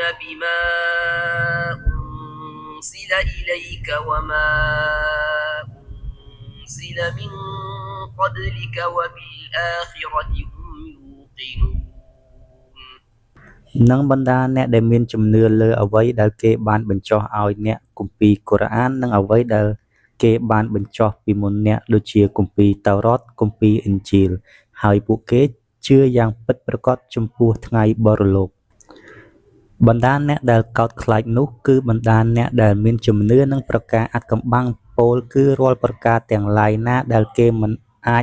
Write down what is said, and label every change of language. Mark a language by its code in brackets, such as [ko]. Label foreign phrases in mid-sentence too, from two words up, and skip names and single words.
[ar] بما أنزل إليك وما أنزل من قبلك وبالآخرة هم يوقنون [km] និងបណ្ដាអ្នកដែលមានជំនឿលើអ្វីដែលគេបានបញ្ចុះឲ្យអ្នកគម្ពីរកូរ៉ាននិងអ្វីដែលគេបានបញ្ចុះពីមុនអ្នកដូចជាគម្ពីរតៅរ៉ាត់គម្ពីរអ៊ីនជីលហើយពួកគេជឿយ៉ាងពិតប្រាកដចំពោះថ្ងៃបរលោកបណ្ដាអ្នកដែលកោតខ្លាចនោះគឺបណ្ដាអ្នកដែលមានជំនឿនិងប្រការអាថ៌កំបាំងពោលគឺរាល់ប្រការទាំងឡាយណាដែលគេមិនអាច